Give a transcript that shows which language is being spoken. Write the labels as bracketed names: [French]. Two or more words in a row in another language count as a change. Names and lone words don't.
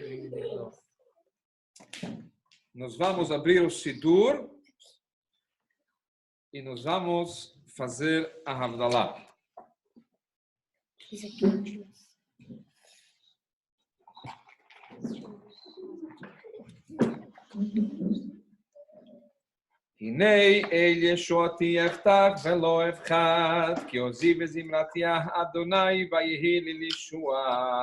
[Portuguese] Nós vamos abrir o Sidur e nós vamos fazer a Havdalah. [Hebrew] הנה אל ישועתי אפתח ולא אפחד, כי עוזי וזמרתי אדוני ויהי לי לישועה.